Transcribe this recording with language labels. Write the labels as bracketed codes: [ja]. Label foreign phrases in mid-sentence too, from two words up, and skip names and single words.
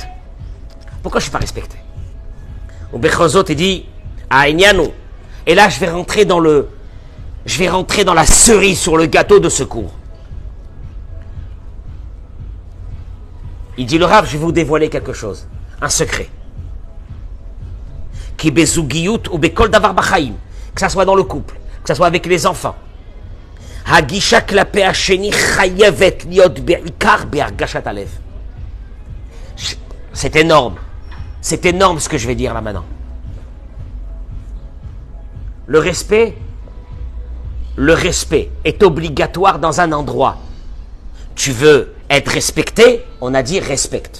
[fr] Pourquoi je ne suis pas respecté? Au Bechozot, il dit, et là je vais rentrer dans la cerise sur le gâteau de ce cours. Il dit le Rav, je vais vous dévoiler quelque chose, un secret. [he] כי בזוגיות או בכל דבר בחיים, [fr] que ça soit dans le couple, que ça soit avec les enfants. [he] הגישה כלפי השני חייבת להיות בעיקר בהרגשת עליו. [fr] C'est énorme ce que je vais dire là maintenant. Le respect est obligatoire dans un endroit. Tu veux être respecté, on a dit respecte.